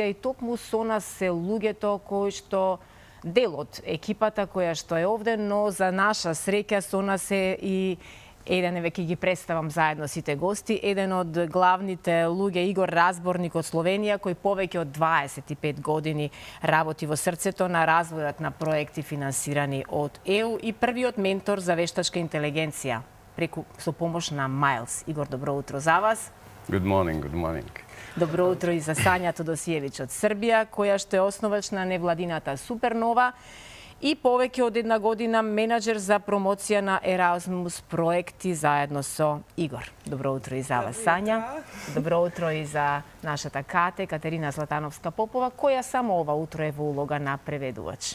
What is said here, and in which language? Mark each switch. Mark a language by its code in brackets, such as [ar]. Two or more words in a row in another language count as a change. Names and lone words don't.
[mk] и токму со нас се луѓето кои што дел од екипата која што е овде, но за наша среќа со нас е и еден, веќе ги представам заедно сите гости, еден од главните луѓе, Игор Разборник од Словенија, кој повеќе од 25 години работи во срцето на развојот на проекти финансирани од ЕУ и првиот ментор за вештачка интелигенција со помош на Miles. Игор, добро утро за вас. [en] Good morning, good morning. [mk] Добро утро и за Сања Тодосиевич од Србија, која што е основач на невладината Супернова и повеќе од една година менаџер за промоција на Erasmus проекти заедно со Игор. Добро утро и за вас, Сања. Добро утро и за нашата Кате, Катерина Златановска-Попова, која само ова утро е во улога на преведувач.